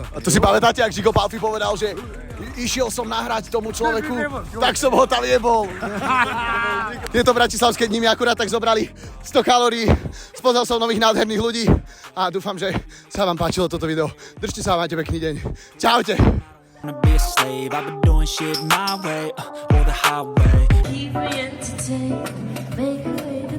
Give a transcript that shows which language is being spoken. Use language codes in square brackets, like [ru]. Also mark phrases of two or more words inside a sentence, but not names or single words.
[sk] A to si pamätáte, ak Žigo Palfi povedal, že išiel som nahrať tomu človeku, tak som ho tam jebol. Tieto bratislavské dni mi akurát tak zobrali 100 kalórií, spoznal som nových nádherných ľudí a dúfam, že sa vám páčilo toto video. Držte sa a majte pekný deň. Čaute. [en] Wanna be a slave, I've been doing shit my way, or the highway. Keep me entertained, make a way.